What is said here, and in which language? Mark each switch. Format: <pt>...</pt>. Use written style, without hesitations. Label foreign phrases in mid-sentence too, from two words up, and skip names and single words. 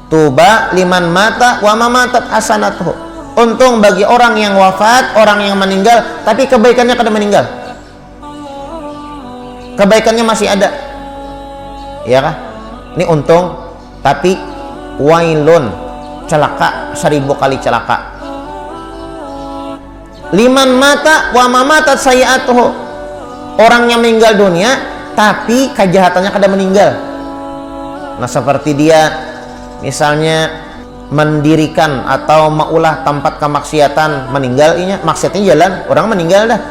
<ar>طوبى لمن مات وما ماتت حسناته.</ar> <bjn>Untung bagi orang yang wafat, orang yang meninggal tapi kebaikannya kada meninggal. Kebaikannya masih ada. Ya kah? Ini untung, tapi wailun, celaka 1000 kali celaka.</bjn> <ar>لمن مات وما ماتت سيئاته.</ar> <bjn>Orangnya meninggal dunia tapi kejahatannya kada meninggal. Nah, seperti dia misalnya mendirikan atau maulah tempat kemaksiatan, meninggal inya, maksiatnya jalan, orang meninggal dah.</bjn>